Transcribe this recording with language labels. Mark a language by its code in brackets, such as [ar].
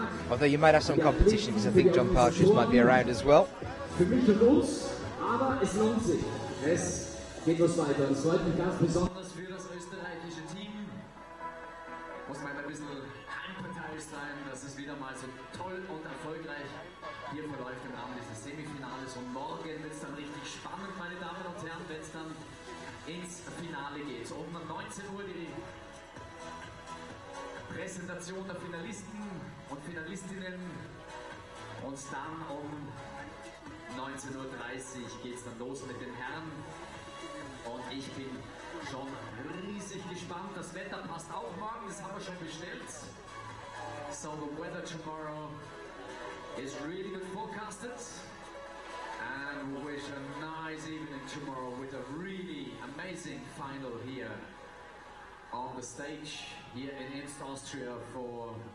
[en] Although you might have some competition, because I think John Partridge might be around as well. [de] Für mich und uns, aber es lohnt sich. Es geht was weiter. Es freut mich ganz besonders. Für das österreichische Team muss man ein bisschen heimparteiisch sein, dass es wieder mal so toll und erfolgreich hier verläuft im Rahmen dieses Semifinales. Und morgen wird es dann richtig spannend, meine Damen und Herren, wenn es dann ins Finale geht. So um 19 Uhr die Präsentation der Finalisten und Finalistinnen. Und dann um 19:30 Uhr geht es dann los mit den Herren. Und ich bin schon riesig gespannt. Das Wetter passt auch morgen, das haben wir schon bestellt. [en] So the weather tomorrow is really good forecasted. And we wish a nice evening tomorrow with a really amazing final here on the stage here in Imst, Austria for